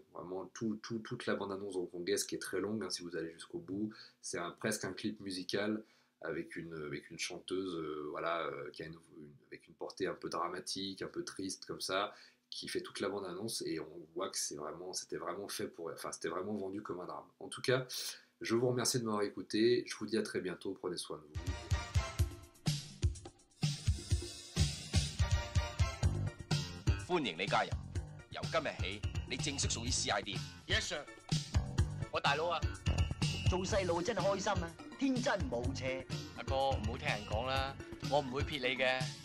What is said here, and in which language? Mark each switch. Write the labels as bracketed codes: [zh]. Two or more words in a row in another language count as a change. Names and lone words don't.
[fr] Vraiment, toute la bande-annonce hongkongaise, qui est très longue, hein, si vous allez jusqu'au bout, c'est presque un clip musical avec une chanteuse voilà, qui a avec une portée un peu dramatique, un peu triste comme ça, qui fait toute la bande-annonce, et on voit que c'était vraiment fait pour, enfin c'était vraiment vendu comme un drame. En tout cas, je vous remercie de m'avoir écouté, je vous dis à très bientôt, prenez soin de vous. [yue] 歡迎你加入，由今日起，你正式屬於 CID。 [en] Yes sir， [yue] 我大佬啊，做細路真係開心啊，天真無邪。阿哥唔好聽人講啦，我唔會撇你嘅。